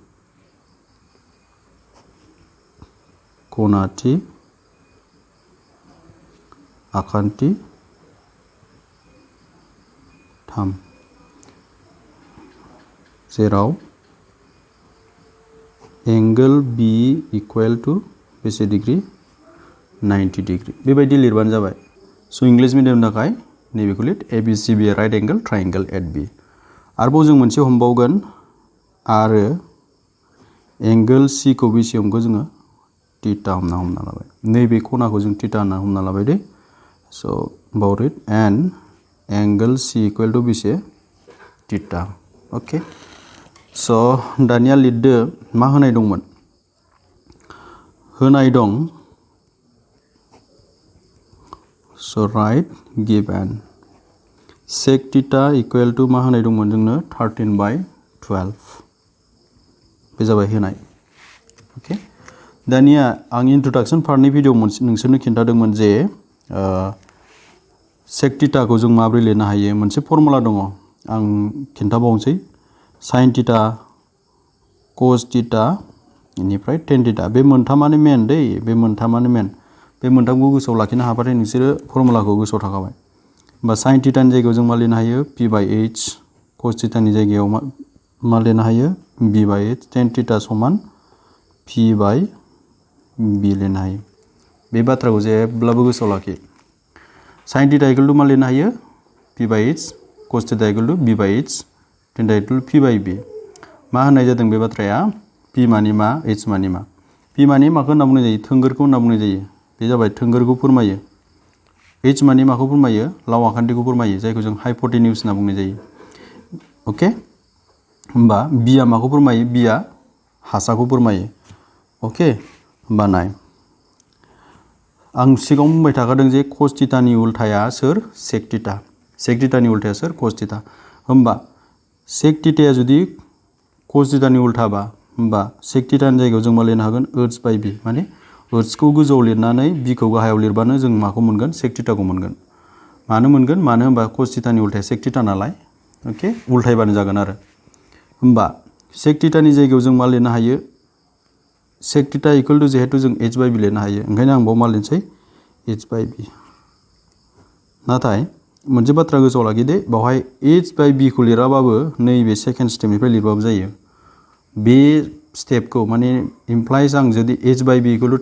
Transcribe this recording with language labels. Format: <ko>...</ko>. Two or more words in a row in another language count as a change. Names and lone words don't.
<brx>खनाथि आखान्थि थाम, जेराव</brx> <en>angle B equal to</en> <brx>बेसे डिग्री? 90 डिग्री। बेबायदि लिरबानो जाबाय।</brx> <en>so English</en> <brx>मिडियामनि थाखाय नैबेखौ लिर,</brx> <en>ABC be right angle triangle at B।</en> <brx>आरोबाव जों मोनसे हमबावगोन, आरो एंगल C खौ बेसे हमखो जोङो? θ हमना लाबाय। नैबे खनाखौ जों θ होनना हमना लाबाय दै।</brx> <en>so about it, and angle C equal to बेसे? θ। okay, so'</en> <brx>दानिया लिरदो मा होनाय दंमोन? होनाय दं,</brx> <en>so right given sec θ equal to</en> <brx>मा होनाय दंमोन जोंनो? 13/12। बे जाबाय होनाय। अके, दानिया आं इन्ट्रोडक्शन पार्टनि भिडिअ नोंसोरनो खिन्थादोंमोन जे sec θ खौ जों माबोरै लिरनो हायो। मोनसे फर्मुला दङ, आं खिन्थाबावनोसै। sin θ, cos θ, बेनिफ्राय tan θ। बे मोनथामानो मेन दै, बे मोनथामानो मेन। बे मोनथामखौ गोसोआव लाखिनो हाबाथाय नोंसोरो फर्मुलाखौ गोसोआव थाखाबाय। होमबा sin θ नि जायगायाव जों मा लिरनो हायो? P/H। cos θ नि जायगायाव मा लिरनो हायो? B/H। tan θ समान P/B लिरनो हायो। बे बाथ्राखौ जेब्लाबो गोसोआव लाखि। sin θ</brx> <en>equal to</en> <brx>मा लिरनो हायो? P/H। cos θ</brx> <en>equal to</en> <brx>B/H। tan θ</brx> <en>equal to</en> <brx>P/B। मा होननाय जादों बे बाथ्राया? P मानि मा? H मानि मा? P मानि माखौ होनना बुंनाय जायो? थोंगोरखौ होनना बुंनाय जायो। बे जाबाय थोंगोरखौ फोरमायो। H मानि माखौ फोरमायो? लाव आखान्थिखौ फोरमायो, जायखौ जों हाइपोटेन्यूज होनना बुंनाय जायो। अके, होमबा B आ माखौ फोरमायो? B आ हासाखौ फोरमायो। अके, होमबा नाय, आं सिगाङाव बुंबाय थाखादों जे cos थीटानि उल्थाया सोर sec थीटा sec थीटानि उल्थाया सोर cos थीटा होमबा sec थीटाया जुदि cos थीटानि उल्थाबा होमबा sec थीटानि जायगायाव जों मा लिरनो हागोन अर्ट्स बाय b माने अर्ट्सखौ गोजौआव लिरनानै b खौ गाहायाव लिरबानो जों माखौ मोनगोन sec थीटाखौ मोनगोन मानो मोनगोन मानो होनबा cos थीटानि उल्थाया sec थीटा नालाय ओके उल्थायबानो जागोन आरो होमबा sec थीटानि जायगायाव जों मा लिरनो हायो</brx> <en>sec theta equal to</en> <brx>जेहेतु जों h बाय b लिरनो हायो ओंखायनो आं बाव मा लिरनोसै h बाय b नाथाय मोनसे बाथ्रा गोसोआव लाखि दे बावहाय h बाय b खौ लिराबाबो नैबे</brx> <en>second stepniphray</en> <brx>लिरबाबो जायो बे स्टेपखौ माने इमप्लाइज आं जुदि h बाय b</brx> <en>equal to</en>